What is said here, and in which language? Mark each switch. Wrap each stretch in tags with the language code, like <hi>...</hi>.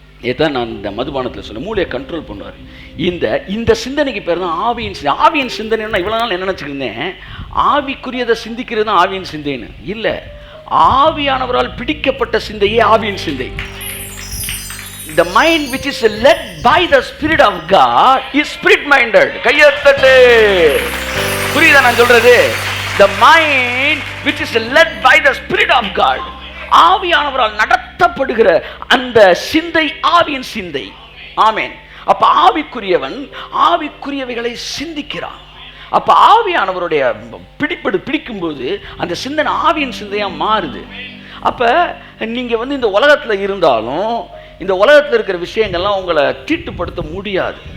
<ta>ஏதான் நான் இந்த மதுபானத்தில் சொன்ன, மூளையை கண்ட்ரோல் பண்ணுவார். இந்த சிந்தனைக்கு பேர் தான் ஆவியின் சிந்தனை. ஆவியின் சிந்தனைன்னா இவ்வளோ நாள் என்ன நினச்சிக்கிருந்தேன், ஆவிக்குரியதை சிந்திக்கிறது தான் ஆவியின் சிந்தைன்னு இல்லை. ஆவியானவரால் பிடிக்கப்பட்ட சிந்தையே ஆவியின் சிந்தை.</ta> <en>The mind which is led by the Spirit of God is spirit-minded.</en> <ta>Kaiyathattu. புரியுதா நான் சொல்றது?</ta> <en>The mind which is led by the Spirit of God,</en> <ta>ஆவியானவரால் நடத்தப்படுகிற அந்த சிந்தை ஆவியின் சிந்தை. ஆமென். அப்ப ஆவிக்குரியவன் ஆவிக்குரியவைகளை சிந்திக்கிறான். அப்ப ஆவியானவருடைய பிடிக்கும்போது அந்த சிந்தனை ஆவியின் சிந்தையா மாறுது. அப்ப நீங்க வந்து இந்த உலகத்துல இருந்தாலும் இந்த உலகத்தில் இருக்கிற விஷயங்கள்லாம் உங்களை தீட்டுப்படுத்த முடியாது.</ta>